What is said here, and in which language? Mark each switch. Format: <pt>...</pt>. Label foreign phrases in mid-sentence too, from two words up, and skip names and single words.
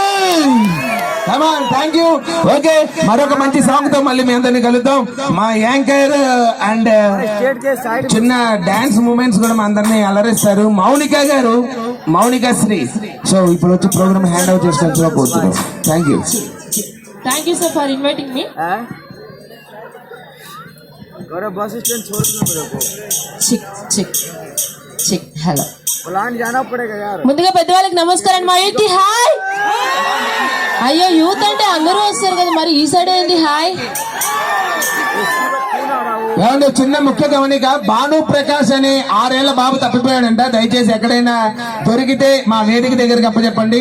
<en>Thank you.</en> <te>ఓకే మరొక మంచి సాంగ్ తో మళ్ళీ మీ అందరినీ కలుద్దాం. మా యాంకర్ అండ్ చిన్న</te> <en>dance moments</en> <te>కూడా మా అందరినీ అలరిస్తారు. మౌనిక గారు, మౌనిక శ్రీ. సో ఇప్పుడు వచ్చి</te> <en>program hand out</en> <te>చేసుకొని పోతున్నాం.</te> <en>Thank you. Thank you sir for inviting me.</en> <hi>बस स्टैंड छोड़ दो मेरे को.</hi> <te>చిక్ హలో.</te> <hi>प्लान जाना पड़ेगा यार.</hi> <te>ముందుగా పెద్దవాళ్ళకి నమస్కారం. మా ఏంటి హాయ్. అయ్యో యూత్ అంటే అందరూ వస్తారు కదా, మరి ఈ సైడ్ ఏంటి హాయ్. ఏమంటే చిన్న ముఖ్య గమనిక, భాను ప్రకాష్ అని 6 ఏళ్ల బాబు తప్పిపోయాడంట. దయచేసి ఎక్కడైనా దొరికితే మా వేదిక దగ్గరికి అప్పచెప్పండి.</te>